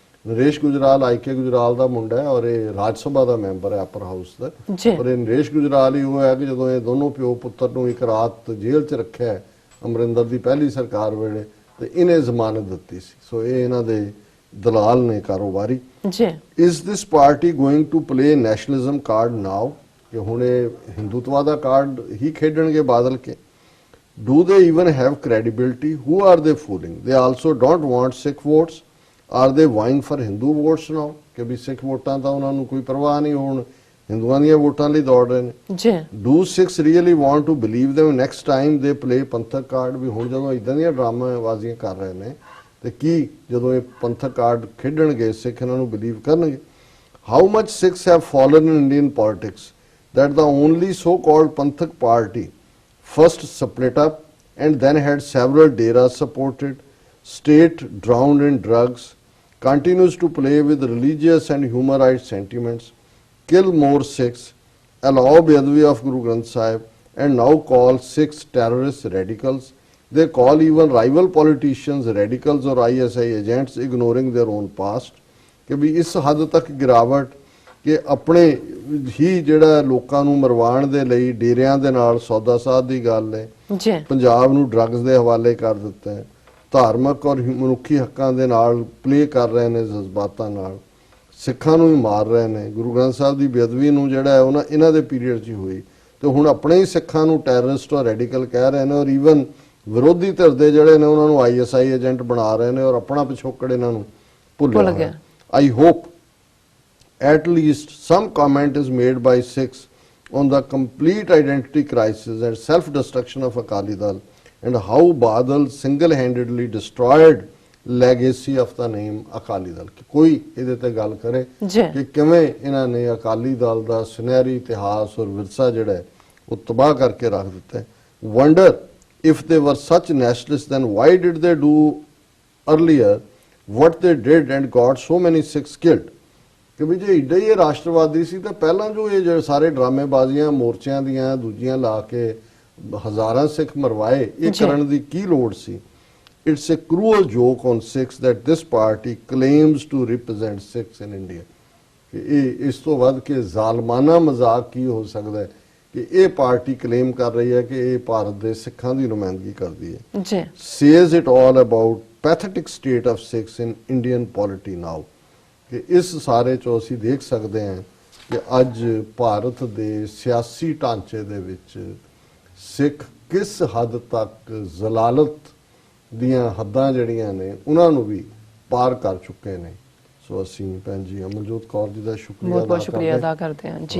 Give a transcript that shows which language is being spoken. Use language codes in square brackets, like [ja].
[pa] Naresh Gujral IK Gujral ਦਾ ਮੁੰਡਾ ਹੈ ਔਰ ਇਹ ਰਾਜ ਸਭਾ ਦਾ ਮੈਂਬਰ ਹੈ ਅਪਰ ਹਾਊਸ ਦਾ। ਜੀ ਔਰ ਇਹ ਨਰੇਸ਼ ਗੁਜਰਾਲ ਹੀ ਉਹ ਹੈ ਕਿ ਜਦੋਂ ਇਹ ਦੋਨੋਂ ਪਿਓ ਪੁੱਤਰ ਨੂੰ ਇੱਕ ਰਾਤ ਜੇਲ੍ਹ 'ਚ ਰੱਖਿਆ ਹੈ ਅਮਰਿੰਦਰ ਦੀ ਪਹਿਲੀ ਸਰਕਾਰ ਵੇਲੇ, ਤੇ ਇਹਨੇ ਜ਼ਮਾਨਤ ਦਿੱਤੀ ਸੀ। ਸੋ ਇਹ ਇਹਨਾਂ ਦੇ ਦਲਾਲ ਨੇ, ਕਾਰੋਬਾਰੀ। ਜੀ [en] Is this party going to play nationalism card now? [pa] ਕਿ ਹੁਣ ਇਹ ਹਿੰਦੂਤਵਾ ਦਾ ਕਾਰਡ ਹੀ ਖੇਡਣਗੇ ਬਾਦਲ ਕੇ? [en] Do they even have credibility? Who are they fooling? They also don't want Sikh votes. Are they vying for Hindu votes now? [pa] ਕਿ ਵੀ ਸਿੱਖ ਵੋਟਾਂ ਤਾਂ ਉਹਨਾਂ ਨੂੰ ਕੋਈ ਪਰਵਾਹ ਨਹੀਂ, ਹੁਣ ਹਿੰਦੂਆਂ ਦੀਆਂ ਵੋਟਾਂ ਲਈ ਦੌੜ ਰਹੇ ਨੇ। ਜੀ [en] Do Sikhs really want to believe them next time they play ਪੰਥਕ card? [pa] ਵੀ ਹੁਣ ਜਦੋਂ ਇਦਾਂ ਦੀਆਂ ਡਰਾਮਾਬਾਜ਼ੀਆਂ ਕਰ ਰਹੇ ਨੇ ਤੇ ਕੀ ਜਦੋਂ ਇਹ ਪੰਥਕ ਕਾਰਡ ਖੇਡਣਗੇ ਸਿੱਖ ਇਹਨਾਂ ਨੂੰ ਬਿਲੀਵ ਕਰਨਗੇ? [en] How much Sikhs have fallen in Indian politics that the only so-called Panthak party first split up and then had several deras supported, state drowned in drugs, continues to play with religious and human rights sentiments, kill more Sikhs, allow Bedouin of Guru Granth Sahib, and now call Sikhs terrorists, radicals. They call even rival politicians radicals or ISI agents, ignoring their own past. [pa] ਕਿ ਵੀ ਇਸ ਹੱਦ ਤੱਕ ਗਿਰਾਵਟ ਕਿ ਆਪਣੇ ਹੀ ਜਿਹੜਾ ਲੋਕਾਂ ਨੂੰ ਮਰਵਾਉਣ ਦੇ ਲਈ ਡੇਰਿਆਂ ਦੇ ਨਾਲ ਸੌਦਾ ਸਾਧ ਦੀ ਗੱਲ ਹੈ। ਜੀ ਪੰਜਾਬ ਨੂੰ ਡਰੱਗਸ ਦੇ ਹਵਾਲੇ ਕਰ ਦਿੱਤਾ ਹੈ, ਧਾਰਮਿਕ ਔਰ ਮਨੁੱਖੀ ਹੱਕਾਂ ਦੇ ਨਾਲ ਪਲੇ ਕਰ ਰਹੇ ਨੇ, ਜਜ਼ਬਾਤਾਂ ਨਾਲ ਸਿੱਖਾਂ ਨੂੰ ਵੀ ਮਾਰ ਰਹੇ ਨੇ। ਗੁਰੂ ਗ੍ਰੰਥ ਸਾਹਿਬ ਦੀ ਬੇਅਦਬੀ ਨੂੰ ਜਿਹੜਾ ਹੈ ਇਹਨਾਂ ਦੇ ਪੀਰੀਅਡ 'ਚ ਹੀ ਹੋਈ, ਤੇ ਹੁਣ ਆਪਣੇ ਹੀ ਸਿੱਖਾਂ ਨੂੰ ਟੈਰਰਿਸਟ ਔਰ ਰੈਡੀਕਲ ਕਹਿ ਰਹੇ ਨੇ, ਔਰ ਈਵਨ ਵਿਰੋਧੀ ਧਿਰ ਦੇ ਜਿਹੜੇ ਨੇ ਉਹਨਾਂ ਨੂੰ ISI ਏਜੰਟ ਬਣਾ ਰਹੇ ਨੇ, ਔਰ ਆਪਣਾ ਪਿਛੋਕੜ ਇਹਨਾਂ ਨੂੰ ਭੁੱਲ ਗਿਆ। [en] I hope at least some comment is made by Sikhs on the complete identity crisis and self-destruction of Akali Dal and how Badal single-handedly destroyed legacy of the name Akali Dal. [pa] ਕਿ ਕੋਈ ਇਹਦੇ ਤੇ ਗੱਲ ਕਰੇ ਕਿ ਕਿਵੇਂ ਇਹਨਾਂ ਨੇ ਅਕਾਲੀ ਦਲ ਦਾ ਸੁਨਹਿਰੀ ਇਤਿਹਾਸ ਔਰ ਵਿਰਸਾ ਜਿਹੜਾ ਹੈ ਉਹ ਤਬਾਹ ਕਰਕੇ ਰੱਖ ਦਿੱਤਾ ਹੈ। [en] Wonder if they were such nationalists, then why did they do earlier what they did and got so many Sikhs killed? [pa] ਕਿ ਵੀ ਜੇ ਏਡਾ ਹੀ ਇਹ ਰਾਸ਼ਟਰਵਾਦੀ ਸੀ ਤਾਂ ਪਹਿਲਾਂ ਜੋ ਇਹ ਜਿਹੜੇ ਸਾਰੇ ਡਰਾਮੇਬਾਜ਼ੀਆਂ ਮੋਰਚਿਆਂ ਦੀਆਂ ਦੂਜੀਆਂ ਲਾ ਕੇ ਹਜ਼ਾਰਾਂ ਸਿੱਖ ਮਰਵਾਏ, ਇਹ ਕਰਨ ਦੀ ਕੀ ਲੋੜ ਸੀ? [en] It's a cruel joke on Sikhs that this party claims to represent Sikhs in India. [pa] ਕਿ ਇਹ ਇਸ ਤੋਂ ਵੱਧ ਕੇ ਜ਼ਾਲਮਾਨਾ ਮਜ਼ਾਕ ਕੀ ਹੋ ਸਕਦਾ ਹੈ ਕਿ ਇਹ ਪਾਰਟੀ ਕਲੇਮ ਕਰ ਰਹੀ ਹੈ ਕਿ ਇਹ ਭਾਰਤ ਦੇ ਸਿੱਖਾਂ ਦੀ ਨੁਮਾਇੰਦਗੀ ਕਰਦੀ ਹੈ। ਜੀ [en] says it all about pathetic state of Sikhs in Indian polity now. [pa] ਕਿ ਇਸ ਸਾਰੇ ਚੋਂ ਅਸੀਂ ਦੇਖ ਸਕਦੇ ਹਾਂ ਕਿ ਅੱਜ ਭਾਰਤ ਦੇ ਸਿਆਸੀ ਢਾਂਚੇ ਦੇ ਵਿੱਚ ਸਿੱਖ ਕਿਸ ਹੱਦ ਤੱਕ ਜ਼ਲਾਲਤ ਦੀਆਂ ਹੱਦਾਂ ਜਿਹੜੀਆਂ ਨੇ ਉਹਨਾਂ ਨੂੰ ਵੀ ਪਾਰ ਕਰ ਚੁੱਕੇ ਨੇ। ਸੋ ਅਸੀਂ ਭੈਣ ਜੀ ਅਮਨਜੋਤ ਕੌਰ ਜੀ ਦਾ ਸ਼ੁਕਰੀਆ ਅਦਾ ਕਰਦੇ ਹਾਂ ਜੀ।